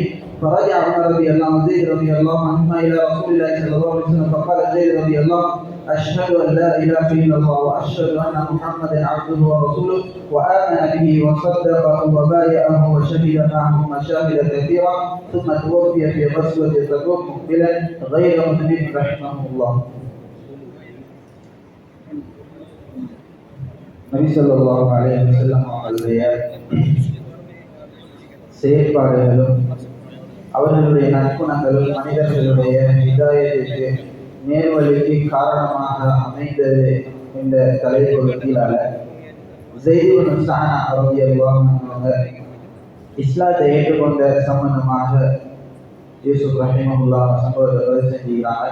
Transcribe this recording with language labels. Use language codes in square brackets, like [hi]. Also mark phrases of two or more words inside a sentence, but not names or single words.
[ar] فرجع عمر رضي الله عنه زيد رضي الله عنهما إلى رسول الله صلى الله عليه وسلم فقال زيد رضي الله أشهد أن لا إله إلا الله وأشهد أن محمدا عبده ورسوله وآمن به وصدقه وبايعه وشهد معه مشاهد كثيرة ثم توفي في غزوة تبوك مقبلا غير مذنب رحمه الله. [ta] நபி [ar] صلى الله عليه وسلم [ta] அவர்களுடைய செயற்பாடுகளும் அவர்களுடைய நற்குணங்களும் மனிதர்களுடைய ஹிதாயத்திற்கு நேர்வழிக்கு காரணமாக அமைந்தது என்ற தலைப்பு கீழால ஸைத் இப்னு ஸஅனா [ar] رضي الله عنه [ta] இஸ்லாத்தை ஏற்றுக்கொண்ட சம்பந்தமாக யூசுப் ரஹிமஹுல்லாஹ் சம்பவத்தை செஞ்சுகிறாங்க.